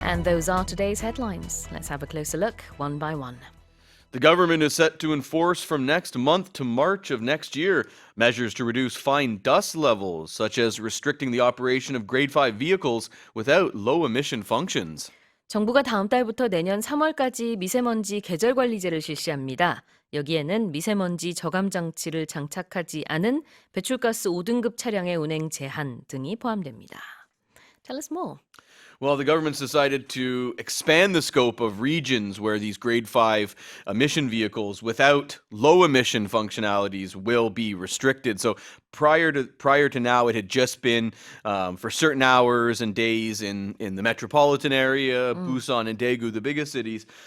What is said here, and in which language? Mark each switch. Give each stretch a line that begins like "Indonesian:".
English: And those are today's headlines. Let's have a closer look, one by one. The government is set to enforce from next month to March of next year measures to reduce fine dust levels, such as restricting the operation of grade 5 vehicles without low-emission functions.
Korean: 정부가 다음 달부터 내년 3월까지 미세먼지 계절관리제를 실시합니다. 여기에는 미세먼지 저감장치를 장착하지 않은 배출가스 5등급 차량의 운행 제한 등이 포함됩니다.
English: Tell us more. Well, the government's decided to expand the scope of regions where these grade 5 emission vehicles without low emission functionalities will be restricted. So prior to now, it had just been for certain hours and days in the metropolitan area, Busan and Daegu, the biggest cities.